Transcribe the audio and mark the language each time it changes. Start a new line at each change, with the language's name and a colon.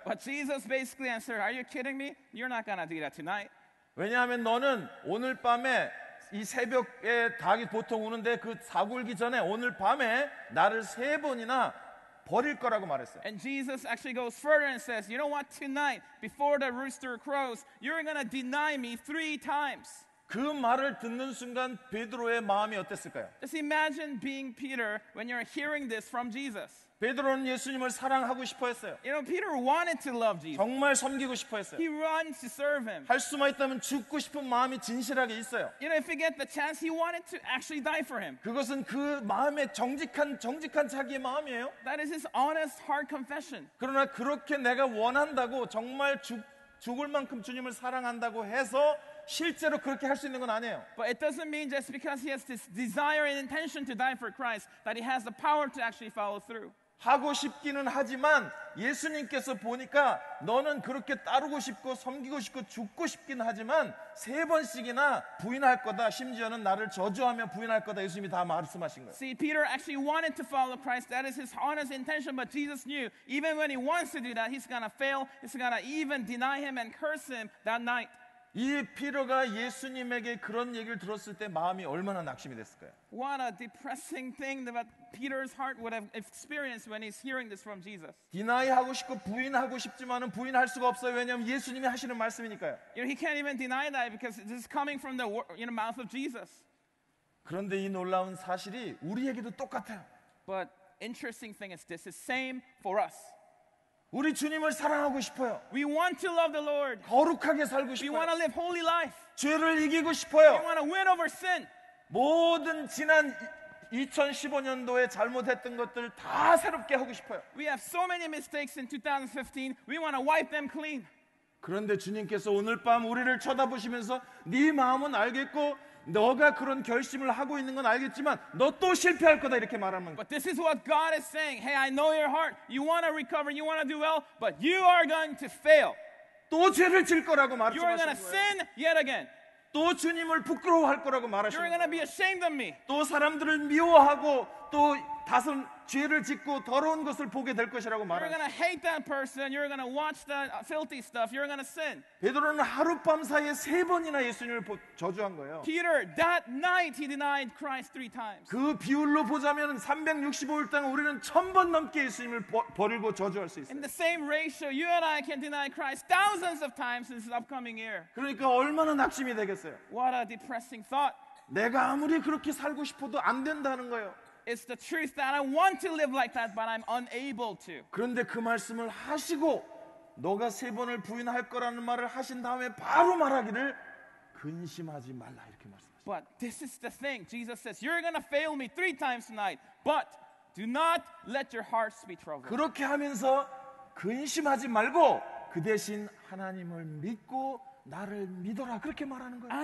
English: But Jesus basically answered, are you kidding me? You're not going to do that tonight.
Korean: 왜냐하면 너는 오늘 밤에 이 새벽에 닭이 보통 우는데 그 사굴기 전에 오늘 밤에 나를 3번이나 버릴 거라고 말했어요.
English: And Jesus actually goes further and says, you know what? Tonight, before the rooster crows, you're going to deny me 3 times.
Korean: 그 말을 듣는 순간 베드로의 마음이 어땠을까요?
English: Just imagine being Peter when you're hearing this from Jesus.
Korean: 베드로는 예수님을 사랑하고 싶어 했어요.
English: You know, Peter wanted to love Jesus.
Korean: 정말 섬기고 싶어 했어요.
English: He runs to serve him.
Korean: 할 수만 있다면 죽고 싶은 마음이 진실하게 있어요.
English: You know, if he get the chance, he wanted to actually die for him.
Korean: 그것은 그 마음의 정직한 자기의 마음이에요.
English: That is his honest heart confession.
Korean: 그러나 그렇게 내가 원한다고 정말 죽을 만큼 주님을 사랑한다고 해서 실제로 그렇게 할 수 있는 건 아니에요.
English: But it doesn't mean just because he has this desire and intention to die for Christ that he has the power to actually follow through.
Korean: 하고 싶기는 하지만 예수님께서 보니까 너는 그렇게 따르고 싶고 섬기고 싶고 죽고 싶긴 하지만 3번씩이나 부인할 거다. 심지어는 나를 저주하며 부인할 거다. 예수님이 다 말씀하신 거예요.
English: See, Peter actually wanted to follow Christ. That is his honest intention. But Jesus knew even when he wants to do that, he's going to fail. He's going to even deny him and curse him that night.
Korean: 이 피로가 예수님에게 그런 얘기를 들었을 때 마음이 얼마나 낙심이 됐을까요?
English: What a depressing thing that Peter's heart would have experienced when he's hearing this from Jesus.
Korean: 디나이하고 싶고 부인하고 싶지만은 부인할 수가 없어요. 왜냐하면 예수님이 하시는 말씀이니까요.
English: You know, he can't even deny that because this is coming from the mouth of Jesus.
Korean: 그런데 이 놀라운 사실이 우리에게도 똑같아요.
English: But interesting thing is this is same for us.
Korean: 우리 주님을 사랑하고 싶어요.
English: We want to love the Lord.
Korean: 거룩하게 살고
English: We want to live holy life.
Korean: 죄를 이기고
English: We
Korean: 싶어요.
English: want to win over sin.
Korean: 모든 지난 2015년도에 잘못했던 것들 다 새롭게 하고 싶어요.
English: We have so many mistakes in 2015. We want to wipe them clean.
Korean: 그런데 주님께서 오늘 밤 우리를 쳐다보시면서 네 마음은 알겠고 너가 그런 결심을 하고 있는 건 알겠지만 너 또 실패할 거다 이렇게 말하면
English: But this is what God is saying. Hey, I know your heart. You want to recover. You want to do well. But you are going to fail.
Korean: 또 죄를 질 거라고
English: You are going to
Korean: 말씀하신 거예요.
English: sin yet again.
Korean: 또 주님을 부끄러워할 거라고
English: You're
Korean: 말하시는
English: going to be ashamed of me.
Korean: 또 사람들을 미워하고 또 다른 죄를 짓고 더러운 것을 보게 될 것이라고
English: You're
Korean: 말하는
English: going to hate that person. You're going to watch that filthy stuff. You're going to sin.
Korean: 베드로는 하룻밤 사이에 3번이나 예수님을 저주한 거예요.
English: Peter, that night he denied Christ 3 times.
Korean: 그 비율로 보자면 365일 동안 우리는 1000번 넘게 예수님을 버리고 저주할 수 있어요.
English: In the same ratio, you and I can deny Christ thousands of times this upcoming year.
Korean: 그러니까 얼마나 낙심이 되겠어요.
English: What a depressing thought.
Korean: 내가 아무리 그렇게 살고 싶어도 안 된다는 거예요.
English: It's the truth that I want to live like that, but I'm unable to.
Korean: 그런데 그 말씀을 하시고 너가 3번을 부인할 거라는 말을 하신 다음에 바로 말하기를 근심하지 말라 이렇게 말씀하셨어요.
English: But this is the thing. Jesus says, you're going to fail me 3 times tonight, but do not let your hearts be troubled.
Korean: 그렇게 하면서 근심하지 말고 그 대신 하나님을 믿고 나를 믿어라 그렇게 말하는 거예요.